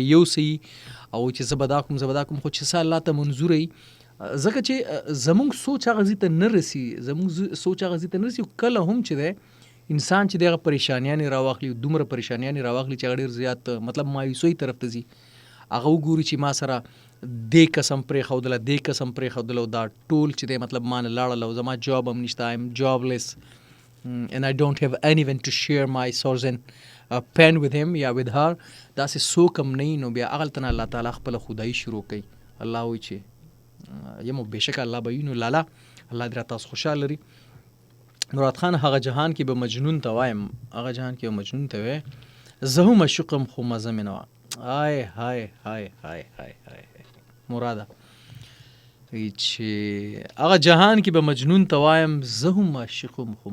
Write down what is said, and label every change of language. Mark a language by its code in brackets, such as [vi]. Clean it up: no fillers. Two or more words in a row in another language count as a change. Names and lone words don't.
[ps] یو سی او چې زه به دا کوم خو چې څه الله ته منظور وي ځکه چې زموږ سوچ هغه ځای ته نه رسي کله هم چې دی انسان چې دی هغه پریشانیانې راواخلي دومره پریشانیانې راواخلي چې هغه ډېر زیات مطلب مایوسۍ طرف ته ځي هغه وګوري چې ما سره دې قسم پرېښودله او دا ټول چې دی مطلب ما نه لاړل او زما جاب هم نشته [en] I am jobless and I don't have anyone to share my sorrows and pain with him [ps] یا [en] with her [ps] داسې څوک هم نه نو بیا هغلته نه الله تعالی خپله خدایي شروع کوي الله وایي چې یمو بېشکه الله به وي نو لاله الله دې را تاسو خوشحال لري مراد خان هغه جهان کې به مجنون ته وایم زه هم عشقم خو مزه مې نه وه های مراده چې هغه جهان کې به مجنون ته وایم زه هم عاشقم خو